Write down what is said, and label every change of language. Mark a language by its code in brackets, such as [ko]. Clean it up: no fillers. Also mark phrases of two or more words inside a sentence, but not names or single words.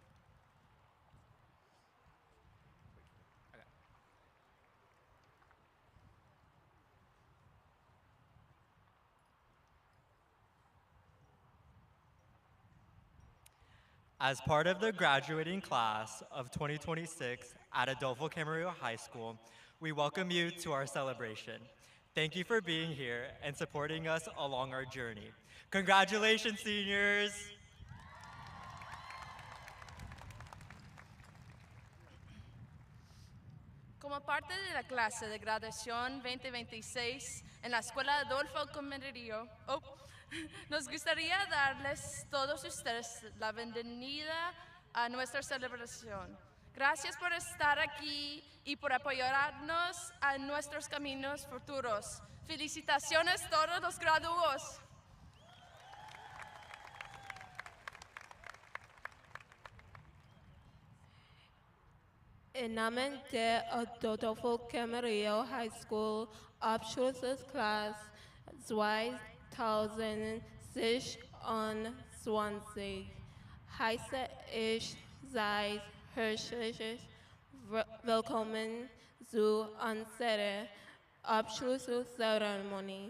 [en] As part of the graduating class of 2026 at Adolfo Camarillo High School, we welcome you to our celebration. Thank you for being here and supporting us along our journey. Congratulations, seniors! [es] Como parte de la clase de graduación 2026 en la Escuela Adolfo Camarillo, nos gustaría darles todos ustedes la bienvenida a nuestra celebración. Gracias por estar aquí y por apoyarnos a nuestros caminos futuros. Felicitaciones a todos los graduados. En nombre de Adolfo Camarillo High School, [de] Abschlussklasse 2026 heiße ich Sie herzlich willkommen zu unserer Abschlusszeremonie.